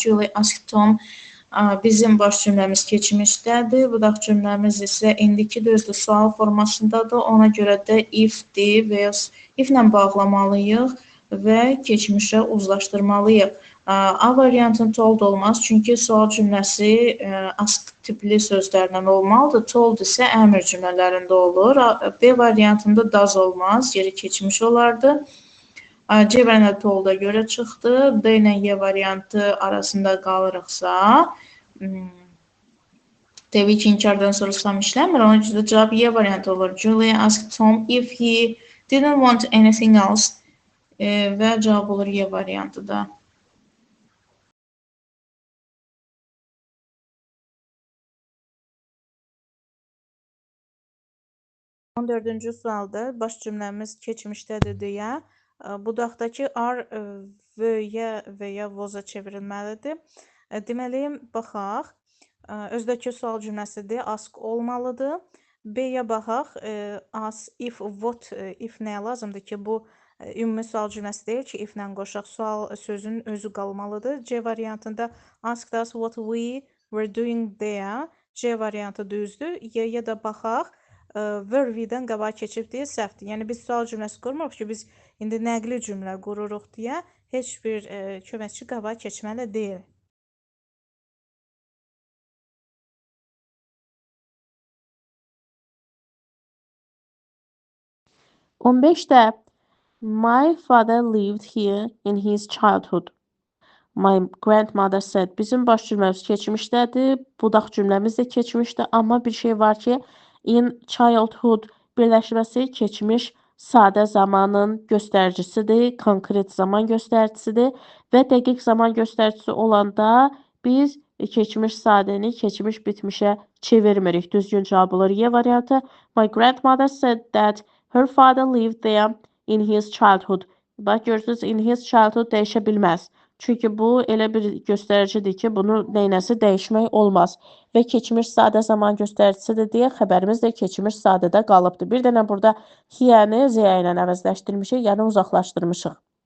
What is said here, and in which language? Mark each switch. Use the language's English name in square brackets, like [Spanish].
[English] Julie asked Tom. [Azerbaijani] Bizim baş cümləmiz keçmişdədir. Budaq cümləmiz isə indiki düzdür, sual formasındadır. Ona görə də if-dir və if-lə bağlamalıyıq və keçmişə uzlaşdırmalıyıq. A variantın told olmaz, çünki sual cümləsi ask tipli sözlərlə olmalıdır. Told isə əmr cümlələrində olur. B variantında does olmaz, yeri keçmiş olardı. C variantı told-a görə çıxdı. D ilə Y variantı arasında qalırıqsa, təbii ki, inkardan sorursam işləmir. Ona görə cavab Y variantı olur. [English] Julie asked Tom if he didn't want anything else [Azerbaijani] və cavab olur Y variantı da. On dördüncü sualda baş cümləmiz keçmişdədir deyə budaqdakı are və ya was-a çevrilməlidir. Deməli, baxaq. Özdəki sual cümləsidir. Ask olmalıdır. B-yə baxaq. As, if, what, if nəyə lazımdır ki, bu ümumi sual cümləsi deyil ki, if-lə qoşaq. Sual sözünün özü qalmalıdır. C variantında [English] asked us what we were doing there. [Azerbaijani] C variantı düzdür. Y-yə də baxaq. Were we-dən qabağa keçib deyə səhvdir. Yəni, biz sual cümləsi qurmuruq ki, biz indi nəqli cümlə qururuq deyə heç bir köməkçi qabağa keçməli deyil. On 5-də [English] my father lived here in his childhood. My grandmother said. [Azerbaijani] Bizim baş cümləmiz keçmişdədir. Budaq cümləmiz də keçmişdir. Amma bir şey var ki, in childhood birləşməsi keçmiş sadə zamanın göstəricisidir, konkret zaman göstəricisidir və dəqiq zaman göstəricisi olanda biz keçmiş sadəni keçmiş bitmişə çevirmirik. Düzgün cavab olur Y variantı. [English] My grandmother said that her father lived there in his childhood. [Azerbaijani] Bax, görürsünüz, [English] in his childhood [Azerbaijani] dəyişə bilməz. Çünki bu elə bir göstəricidir ki, bunu neynəsi dəyişmək olmaz. Və keçmiş sadə zaman göstəricisidir deyə xəbərimiz də keçmiş sadədə qalıbdır. Bir dənə burada hiyəni Z ilə əvəzləşdirmişik, yəni uzaqlaşdırmışıq.